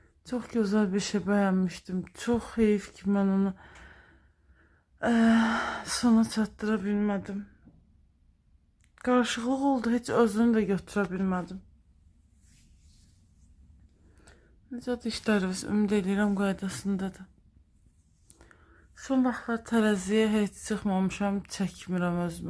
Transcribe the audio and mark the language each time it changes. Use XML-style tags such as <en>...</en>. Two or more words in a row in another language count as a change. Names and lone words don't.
<tr>Çok güzel bir şey beğenmiştim.</tr> <az>Çok heyif ki ben onu sona çatdıra bilmədim. Qarışıqlıq oldu, heç özünü də götürə bilmədim. Necədir işlərimiz, ümid edirəm qaydasındadır. Son vaxtlar tərəziyə heç çıxmamışam, çəkmirəm özümü.</az>